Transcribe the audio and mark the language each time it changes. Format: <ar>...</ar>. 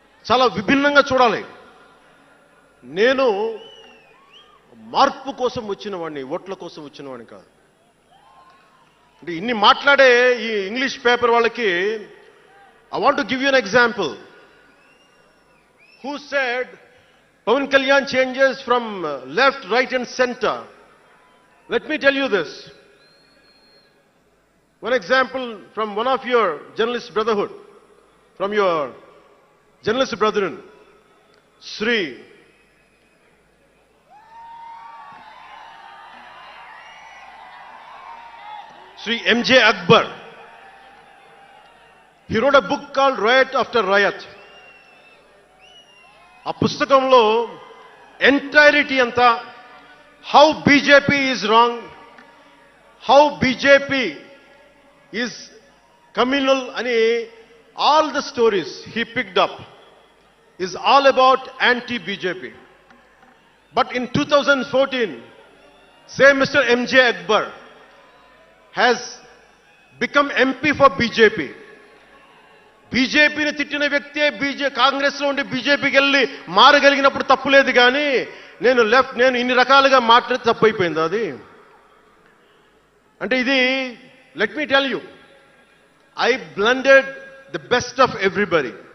<te>చాలా విభిన్నంగా చూడాలి. నేను మార్పు కోసం వచ్చిన వాడిని, ఓట్ల కోసం వచ్చిన వాడిని కాదు. అంటే ఇన్ని మాట్లాడే ఈ ఇంగ్లీష్ పేపర్ వాళ్ళకి</te> <en>I want to give you an example. Who said Pawan Kalyan changes from left, right and center? Let me tell you this. One example from one of your journalist brotherhood, from your journalist brethren, Sri M.J. Akbar. He wrote a book called Riot After Riot.</en> <te>ఆ పుస్తకంలో</te> <en>entirety</en> <te>అంతా</te> <en>how BJP is wrong, how BJP is communal</en> <te>అని</te> <en>All the stories he picked up is all about anti BJP. But in 2014, same Mr. M.J. Akbar has become MP for BJP.</en> <te>బీజేపీని తిట్టిన వ్యక్తే కాంగ్రెస్ లో ఉండి బీజేపీకి వెళ్ళి మారగలిగినప్పుడు తప్పులేదు. కానీ నేను ఇన్ని రకాలుగా మాట్లాడి తప్పు అయిపోయింది అది. అంటే ఇది</te> <en>Let me tell you, I blended the best of everybody.</en>